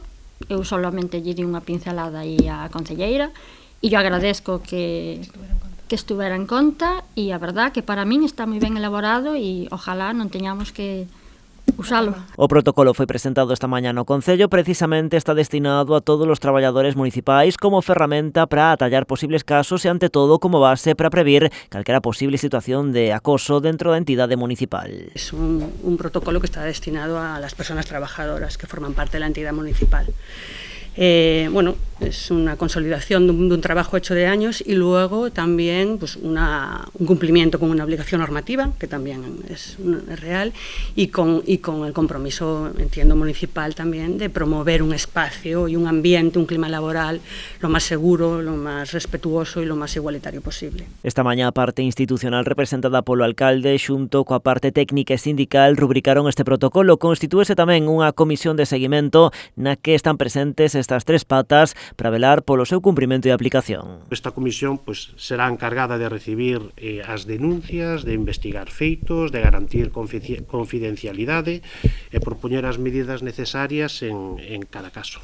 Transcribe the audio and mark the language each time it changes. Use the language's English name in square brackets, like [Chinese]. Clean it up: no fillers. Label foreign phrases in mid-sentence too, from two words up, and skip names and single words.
[Galician] Eu solamente lle di unha pincelada aí á concelleira e [Spanish] yo agradezco que estuvera [Galician] en conta e a verdad que para min está moi ben elaborado e ojalá non teñamos que usalo. O protocolo foi presentado esta mañá no Concello, precisamente está destinado a todos os traballadores municipais como ferramenta para atallar posibles casos e ante todo como base para previr calquera posible situación de acoso dentro da entidade municipal. [Spanish] Es un protocolo que está destinado a las personas trabajadoras que forman parte de la entidad municipal. Es una consolidación de un trabajo hecho de años y luego también un cumplimiento con una obligación normativa, que también es real, y con el compromiso, entiendo, municipal también de promover un espacio y un ambiente, un clima laboral lo más seguro, lo más respetuoso y lo más igualitario posible. [Galician] Esta mañá a parte institucional representada polo alcalde xunto coa parte técnica e sindical rubricaron este protocolo. Constitúese tamén unha comisión de seguimento na que están presentes estas tres patas para velar polo seu cumprimento e aplicación. Esta comisión será encargada de recibir as denuncias, de investigar feitos, de garantir confidencialidade e propoñer as medidas necesarias en cada caso.